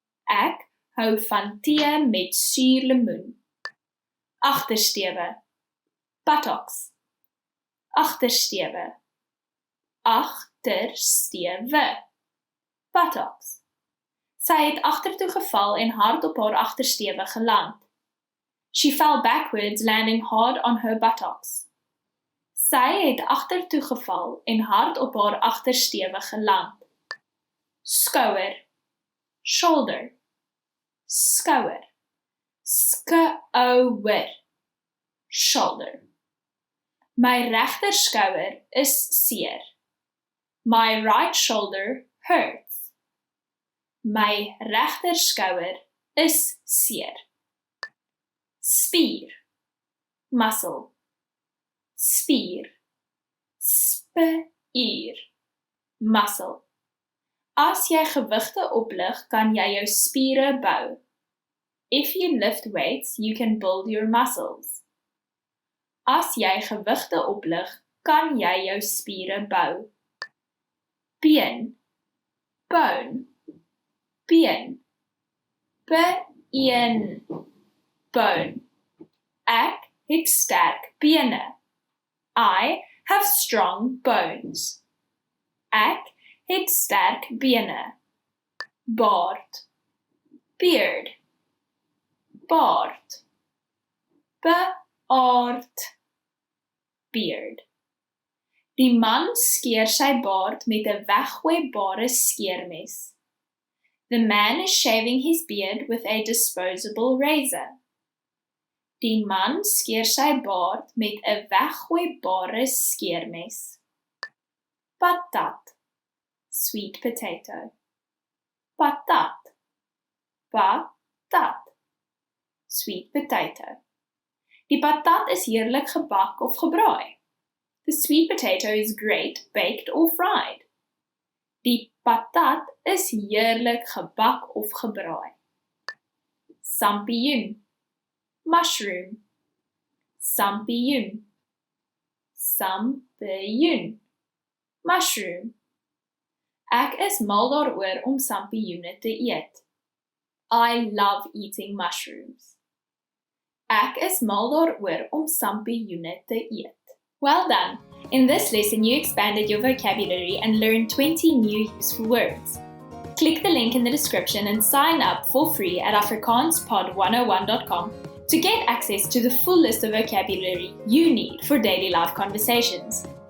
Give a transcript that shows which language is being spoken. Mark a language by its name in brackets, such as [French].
[Afrikaans] Ek hou van tee met suurlemoen. Agtersteewe, buttocks. Agtersteewe, agtersteewe, buttocks. Sy het agtertoe geval en hard op haar agtersteewe geland. [English] She fell backwards, landing hard on her buttocks. [Afrikaans] Sy het agtertoe geval en hard op haar agtersteewe geland. Skouer, shoulder. Skouer, skouer, shoulder. My regter skouer is seer. [English] My right shoulder hurts. [Afrikaans] My regter skouer is seer. Spier, muscle. Spier, spier, muscle. As jy gewigte oplig, kan jy jou spiere bou. [English] If you lift weights, you can build your muscles. [Afrikaans] As jy gewigte oplig, kan jy jou spiere bou. Been, bone, been, been, bone. Ek het sterk bene. [English] I have strong bones. [Afrikaans] Ek het sterk bene. Baard, beard, baard, beard, beard. Die man skeer sy baard met 'n weggooibare skeermes. [English] The man is shaving his beard with a disposable razor. [Afrikaans] Die man skeer sy baard met 'n weggooibare skeermes. [English] Patat, sweet potato. Patat, patat, sweet potato. [Afrikaans] Die patat is heerlik gebak of gebraai. [English] The sweet potato is great baked or fried. [Afrikaans] Die patat is heerlik gebak of gebraai. Sampioen, mushroom. Sampioen, sampioen, mushroom. Ek is mal daaroor om sampioene te eet. [English] I love eating mushrooms. [Afrikaans] Ek is mal daaroor om sampioene te eet. [English] Well done! In this lesson, you expanded your vocabulary and learned 20 new useful words. Click the link in the description and sign up for free at afrikaanspod101.com to get access to the full list of vocabulary you need for daily life conversations.